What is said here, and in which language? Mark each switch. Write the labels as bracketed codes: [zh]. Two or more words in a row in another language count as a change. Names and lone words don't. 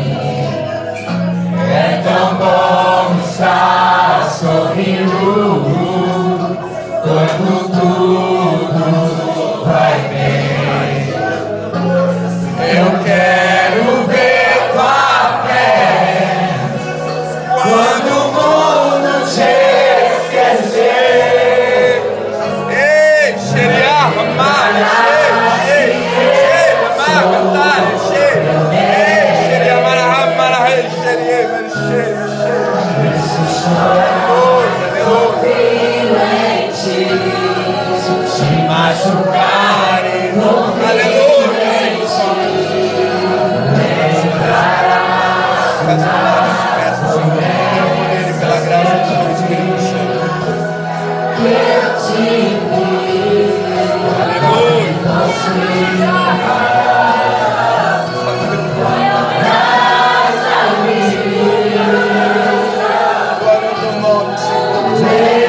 [pt] É tão bom estar sorrindo quando tudo vai bem. Eu quero ver tua fé quando o mundo te esquecer. Ei, xeria, amara, xeria, amara, xeria. Ei, xeria, amara, xeria, xeria. Machucarem, Aleluia. Peço, Senhor, pelo poder e pela graça do teu Espírito Santo. Glória ao teu nome, Senhor.